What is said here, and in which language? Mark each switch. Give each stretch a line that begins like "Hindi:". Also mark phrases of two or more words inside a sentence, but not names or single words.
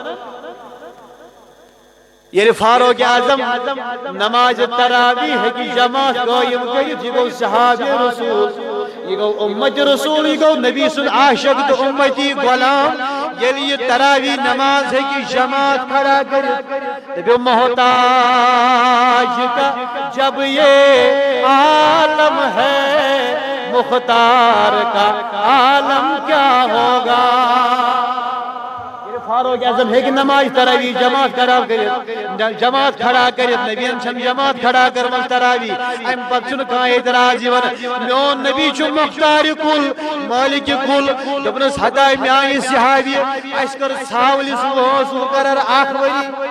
Kashmiri: ییٚلہِ فاروق اعظم نماز تراویح ہیٚکہِ جماعت قٲیِم کٔرِتھ یہِ گوٚو صحابہِ رسوٗل یہِ گوٚو اُمتِ رسوٗل یہِ گوٚو نبی سُنٛد عاشق تہٕ اُمتی غلام ییٚلہِ یہِ تراویح نماز ہیٚکہِ جماعت کھڑا کٔرِتھ دٔپِو
Urdu: محتاج کا جب یہ عالم ہے مختار کا عالم کیا ہوگا
Kashmiri: فاروق اعظم ہیٚکہِ نماز تراویح جماعت کھڑا کٔرِتھ نبیَن چھنہٕ جماعت کھڑا کٔرمٕژ تراویح امہِ پتہٕ چھُنہٕ کانٛہہ اعتراض یِوان میون نبی چھُ مختارِ کُل مٲلِکہِ کُل دوٚپنس ہتاے میانہِ صحابی اسہِ کٔر ژھاوٕلِس وٲنٛس مُقرر 1 ؤری